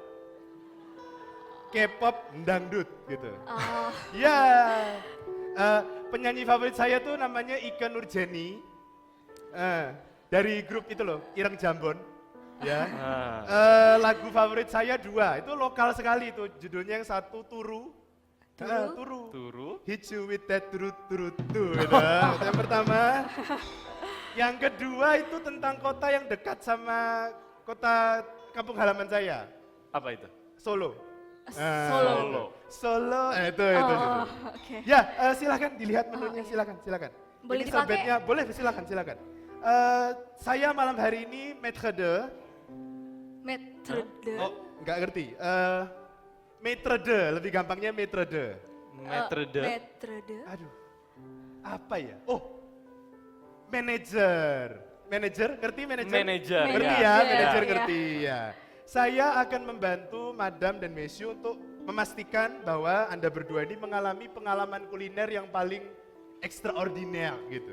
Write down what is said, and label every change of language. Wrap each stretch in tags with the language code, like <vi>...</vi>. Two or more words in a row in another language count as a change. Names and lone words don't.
<id>K-pop, dangdut gitu. Ya. Penyanyi favorit saya tuh namanya Ika Nurjeni. Dari grup itu loh, Ireng Jambon. Ya. Lagu favorit saya 2, itu lokal sekali itu. Judulnya yang satu Turu. Turu.</id> <en>Hit you with that turut.</en> <id>Gitu. Yang pertama. Yang kedua itu tentang kota yang dekat sama kota kampung halaman saya. Apa itu? Solo. Solo. Itu. Oke. Ya, silakan dilihat menunya, silakan. Boleh Ini dipakai? serbetnya, boleh, silakan. Saya malam hari ini</id> <fr>maître de.</fr> <id>Oh, nggak ngerti.</id> <fr>Maître de,</fr> <id>lebih gampangnya</id> <fr>maître de. Maître de.</fr> <id>Aduh, apa ya? Oh, manajer, ngerti manajer? Manajer, Ngerti ya. ya, Iya, manajer iya. ngerti ya. Saya akan membantu Madam dan Monsieur untuk memastikan bahwa Anda berdua ini mengalami pengalaman kuliner yang paling extraordinaire gitu.</id>